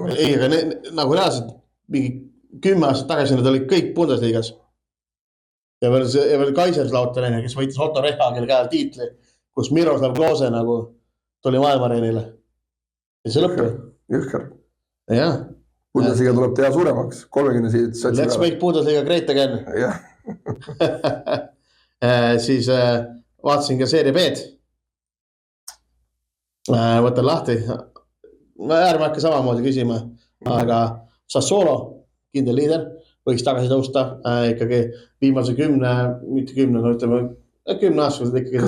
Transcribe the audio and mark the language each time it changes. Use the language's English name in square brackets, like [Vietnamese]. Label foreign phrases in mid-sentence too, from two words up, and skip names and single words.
[Estonian] Ei, aga nagu reaalselt mingi 10 aastat tagasi nad olid kõik Bundesligas. Ja veel Kaiserslautern, kes võitis Otto Rehhagel käel tiitli, kus Miroslav Klose nagu tuli maailmareenile. Ja see lõppu. Jõhker. Jah. Bundesliga tuleb teha suuremaks, 30 satsi. [English] Let's make Bundesliga great again. [Estonian] Jah. Siis vaatasin ka Serie B-d. Võtan lahti. Ärme hakka samamoodi küsima, aga Sassuolo, kindel liider, võiks tagasi tõusta ikkagi viimase 10, mitte 10, no ütleme 10 aastaselt ikkagi.